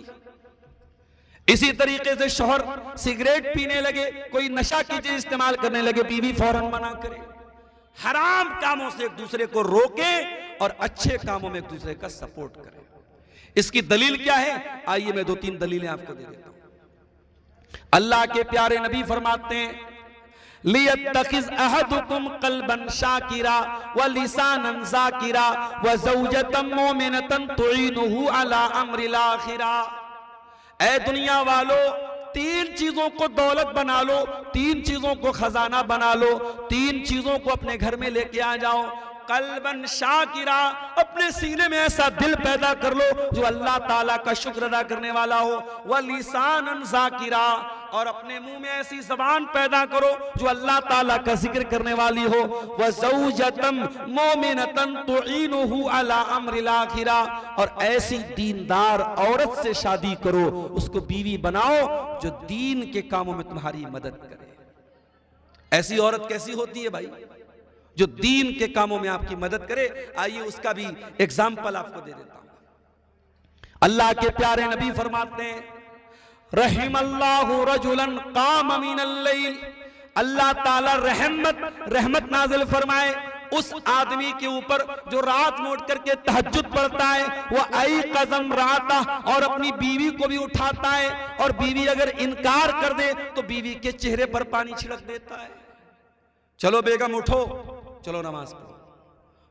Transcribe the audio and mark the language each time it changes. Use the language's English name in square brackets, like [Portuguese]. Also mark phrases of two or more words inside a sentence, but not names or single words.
[Hindi] इसी तरीके से शौहर सिगरेट पीने लगे, कोई नशा की चीज इस्तेमाल करने लगे, बीवी फौरन मना करे। हराम कामों से एक दूसरे को रोके और अच्छे कामों में एक दूसरे का सपोर्ट करे। इसकी दलील क्या है? आइए मैं 2-3 दलीलें आपको दे देता हूं। अल्लाह के प्यारे नबी फरमाते हैं [Arabic] ليتخذ أحدكم قلبا شاكرا ولسانا ذاكرا وزوجة مؤمنة تعينه على أمر الآخرة. [Hindi] ऐ दुनिया वालों, तीन चीजों को दौलत बना लो, तीन चीजों को खजाना बना लो, तीन चीजों को अपने घर में लेके आ जाओ। [Arabic] قلبا شاكرا, [Hindi] अपने सीने में ऐसा दिल पैदा कर लो जो अल्लाह ताला का शुक्र अदा करने वाला हो। [Arabic] ولسانا ذاكرا, [Hindi] और अपने मुंह में ऐसी जबान पैदा करो जो अल्लाह ताला का जिक्र करने वाली हो। [Arabic] وزوجة مؤمنة تعينه على أمر الآخرة, [Hindi] और ऐसी दीनदार औरत से शादी करो, उसको बीवी बनाओ जो दीन के कामों में तुम्हारी मदद करे। ऐसी औरत कैसी होती है भाई? जो दीन के कामों में आपकी मदद करे। आइए उसका भी एग्जाम्पल आपको दे देता हूं। अल्लाह के प्यारे नबी फरमाते हैं [Arabic] رحم الله رجلا قام من الليل, [Hindi] अल्लाह ताला रहमत नाजिल फरमाए उस आदमी के ऊपर जो रात में उठ करके तहज्जुद पढ़ता है। [Arabic] وأيقظ امرأته, [Hindi] और अपनी बीवी को भी उठाता है, और बीवी अगर इनकार कर दे तो बीवी के चेहरे पर पानी छिड़क देता है। चलो बेगम उठो, चलो नमाज पढ़ो।